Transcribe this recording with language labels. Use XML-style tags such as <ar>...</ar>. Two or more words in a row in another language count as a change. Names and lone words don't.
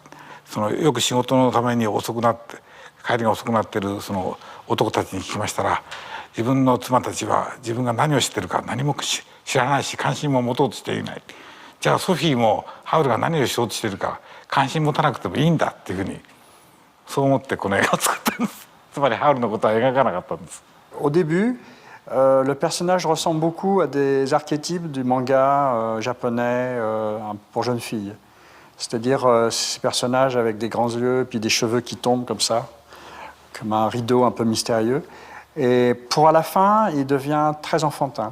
<ja>よく仕事のために帰りが遅くなってるその男たちに聞きましたら、自分の妻たちは自分が何を知ってるか何も知らないし関心も持とうとしていない。じゃあソフィーもハウルが何をしようとしてるか関心持たなくてもいいんだっていうふうにそう思ってこの映画を作ったんです。つまりハウルのことは描かなかったんです。</ja> <fr>Au début, le personnage ressemble beaucoup à des archétypes du manga japonais pour jeunes filles. C'est-à-dire ces personnages avec des grands yeux, puis des cheveux qui tombent comme ça, comme un rideau un peu mystérieux. Et à la fin, il devient très enfantin.</fr>